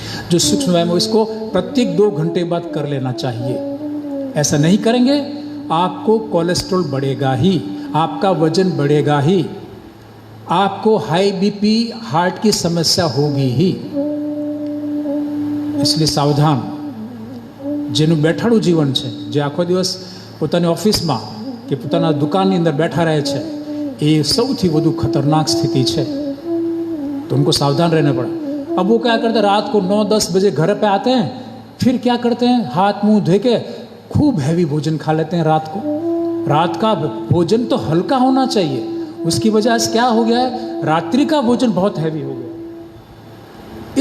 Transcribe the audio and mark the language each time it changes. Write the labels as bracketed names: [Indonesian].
[Hindi] जो सूक्ष्म व्यायाम इसको प्रत्येक 2 घंटे बाद कर लेना चाहिए। ऐसा नहीं करेंगे आपको कोलेस्ट्रॉल बढ़ेगा ही, आपका वजन बढ़ेगा ही, आपको हाई बीपी, हार्ट की समस्या होगी ही। इसलिए सावधान। [Gujarati] જેનું બેઠાડું જીવન છે, જે આખો દિવસ પોતાની ઓફિસમાં કે પોતાના દુકાનની અંદર [Hindi] बैठा रहे [Gujarati] છે, [Hindi] ये [Gujarati] સૌથી વધુ [Hindi] खतरनाक स्थिति है, तो उनको सावधान रहना पड़ा। अब वो क्या करते हैं, रात को 9-10 बजे घर पे आते हैं, फिर क्या करते हैं, हाथ मुंह धो के खूब हैवी भोजन खा लेते हैं रात को। रात का भोजन तो हल्का होना चाहिए, उसकी वजह से क्या हो गया है, रात्रि का भोजन बहुत हैवी हो गया।